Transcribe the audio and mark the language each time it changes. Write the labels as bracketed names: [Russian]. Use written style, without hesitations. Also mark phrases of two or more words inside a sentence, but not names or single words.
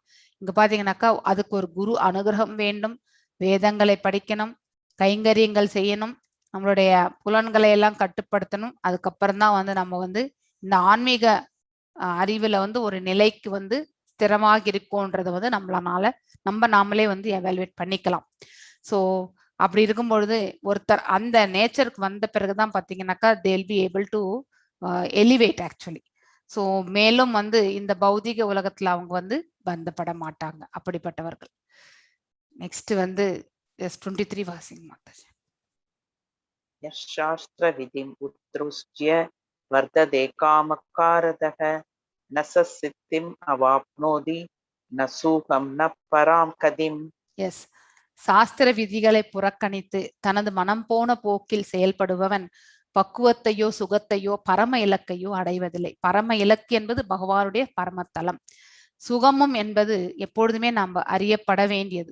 [Tamil] இங்க பாத்தீங்கன்னாக்கா அதுக்கு ஒரு குரு அனுகிரகம் வேண்டும், வேதங்களை படிக்கணும், கைங்கரியங்கள் செய்யணும், நம்மளுடைய புலன்களை எல்லாம் கட்டுப்படுத்தணும். அதுக்கப்புறம் தான் வந்து நம்ம வந்து இந்த ஆன்மீக அறிவுல வந்து ஒரு நிலைக்கு வந்து ஸ்திரமாக இருக்கும்ன்றத வந்து நாமளே வந்து எவாலுவேட் பண்ணிக்கலாம். ஸோ அப்படி இருக்கும் பொழுது ஒருத்தர் அந்த நேச்சருக்கு வந்த பிறகுதான் பாத்தீங்கன்னாக்கா [English] they will be able to elevate actually. [Tamil] ஸோ மேலும் வந்து இந்த பௌதிக உலகத்துல அவங்க வந்து பந்தப்பட மாட்டாங்க அப்படிப்பட்டவர்கள். நெக்ஸ்ட் வந்து 23 வாசிங்க மாதாஜி. [Sanskrit] शास्त्र विधिम् उत्रुष्य वर्तते कामकारतक न स सिद्धिम् अवाप्नोति न सुखं न परां கதிம். [Tamil] எஸ், சாஸ்திர விதிகளை புறக்கணித்து தனது மனம் போன போக்கில் செயல்படுபவன் பக்குவத்தையோ சுகத்தையோ பரம இலக்கையோ அடைவதில்லை. பரம இலக்கு என்பது பகவானுடைய பரமத்தலம். சுகமும் என்பது எப்பொழுதுமே நம்ம அறியப்பட வேண்டியது.